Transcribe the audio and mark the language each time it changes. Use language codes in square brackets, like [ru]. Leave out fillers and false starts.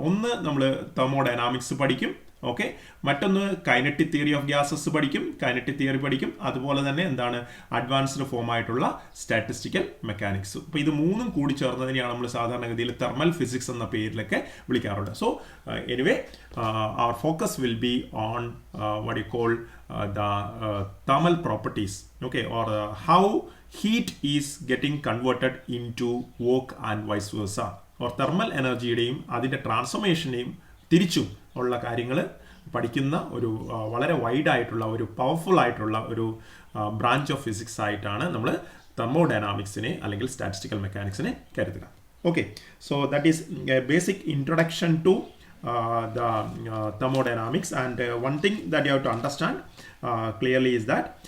[ml] ഒന്ന് നമ്മൾ തെർമോഡൈനാമിക്സ് പഠിക്കും, ഓക്കെ, മറ്റൊന്ന് കൈനറ്റിക് തിയറി ഓഫ് ഗ്യാസസ് പഠിക്കും, കൈനറ്റിക് തിയറി പഠിക്കും, അതുപോലെ തന്നെ അഡ്വാൻസ്ഡ് ഫോം ആയിട്ടുള്ള സ്റ്റാറ്റിസ്റ്റിക്കൽ മെക്കാനിക്സ്. അപ്പോൾ ഇത് 3ഉം കൂടി ചേർന്നതിനെയാണ് നമ്മൾ സാധാരണഗതിയിൽ തെർമൽ ഫിസിക്സ് എന്ന പേരിലൊക്കെ വിളിക്കാറുണ്ട്. [en] so anyway our focus will be on what you call the thermal properties, okay, or how heat is getting converted into work and vice versa, or thermal energyയുടെയും [ml] അതിൻ്റെ ട്രാൻസ്ഫോർമേഷനെയും തിരിച്ചും ഉള്ള കാര്യങ്ങൾ പഠിക്കുന്ന ഒരു വളരെ വൈഡ് ആയിട്ടുള്ള ഒരു പവർഫുൾ ആയിട്ടുള്ള ഒരു ബ്രാഞ്ച് ഓഫ് ഫിസിക്സ് ആയിട്ടാണ് നമ്മൾ തെർമോഡൈനാമിക്സിനെ അല്ലെങ്കിൽ സ്റ്റാറ്റിസ്റ്റിക്കൽ മെക്കാനിക്സിനെ കരുതുക. [en] okay, so that is a basic introduction to the thermodynamics, and one thing that you have to understand clearly is that